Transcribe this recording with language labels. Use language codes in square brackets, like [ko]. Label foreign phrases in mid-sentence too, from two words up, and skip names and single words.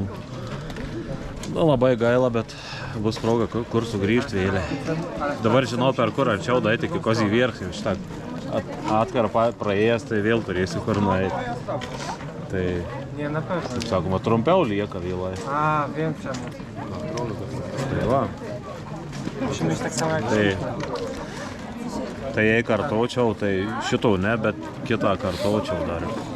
[lt] Nu, labai gaila, bet bus proga kur sugrįžti vėliai. Dabar žinau, per kur arčiau daeiti iki Kozį Vierch. Šitą atkarpą praėjęs, tai vėl turėsiu kur nueiti. Tai, taip sakoma, trumpiau lieka vėlai. [pl] Wiem czemu. [lt] Tai va. [pl] Musimy iść tak samo jak [lt] Tai jei kartočiau, tai šito ne, bet kitą kartočiau dar.